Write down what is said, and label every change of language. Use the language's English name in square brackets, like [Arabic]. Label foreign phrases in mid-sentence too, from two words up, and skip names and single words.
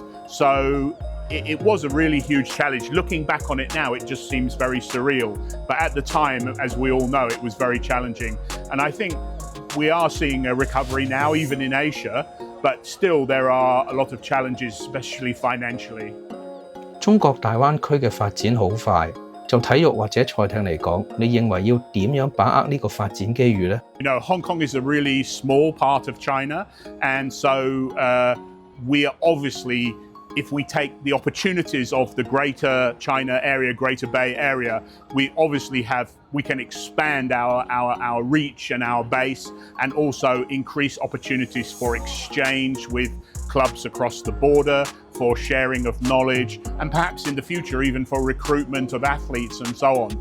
[English] So it was a really huge challenge. Looking back on it now, it just seems very surreal. But at the time, as we all know, it was very challenging. And I think we are seeing a recovery now, even in Asia, but still there are a lot of challenges, especially financially. [Cantonese] 中國大灣區嘅發展好快，就體育或者賽艇嚟講，你認為要點樣把握呢個發展機遇呢？ [English] You know, Hong Kong is a really small part of China, and so we are obviously, if we take the opportunities of the Greater China area, Greater Bay Area, we can expand our reach and our base, and also increase opportunities for exchange with clubs across the border, for sharing of knowledge, and perhaps in the future even for recruitment of athletes and so on.